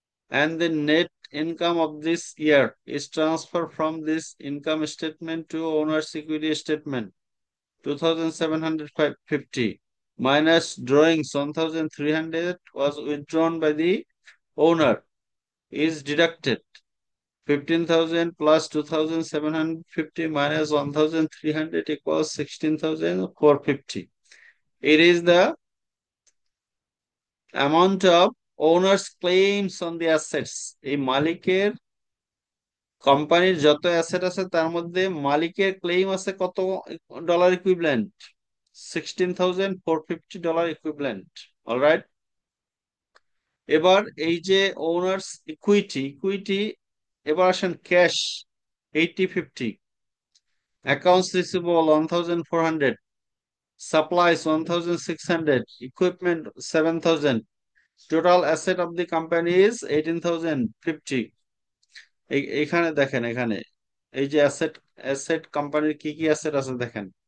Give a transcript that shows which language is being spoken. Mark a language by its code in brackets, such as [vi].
[en] And the net income of this year is transferred from this income statement to owner's equity statement 2,750 minus drawings 1,300 was withdrawn by the owner is deducted. 15,000 plus 2,750 minus 1,300 equals 16,450. It is the amount of owner's claims on the assets. [bn] এই মালিকের কোম্পানির যত asset আছে তার মধ্যে মালিকের claim আছে কত ডলার ইকুইভ্যালেন্ট? $16,450 ইকুইভ্যালেন্ট। অলরাইট, এবার এই যে ওনার্স ইকুইটি, এবার আসেন cash 8050, accounts receivable 1,400, supplies 1,600, equipment 7,000. [en] Total asset of the company is 18,050. [bn] এখানে দেখেন, এখানে এই যে অ্যাসেট কোম্পানির কি কি অ্যাসেট আছে দেখেন।